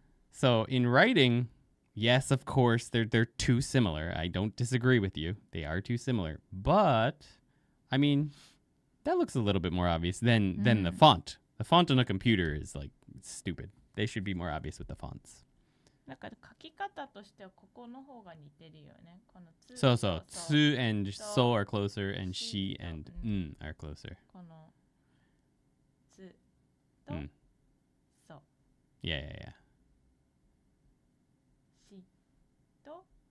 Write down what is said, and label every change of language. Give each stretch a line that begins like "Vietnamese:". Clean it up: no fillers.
English: So in writing, yes, of course, they're too similar. I don't disagree with you. They are too similar. But, I mean, that looks a little bit more obvious than the font. The font on a computer is like stupid. They should be more obvious with the fonts.
Japanese: なんか書き方としてはここの方が似てるよね。このつ
English: So, tsu and so are closer, and she and are closer.
Japanese: このつとそ
English: Yeah.
Japanese: しと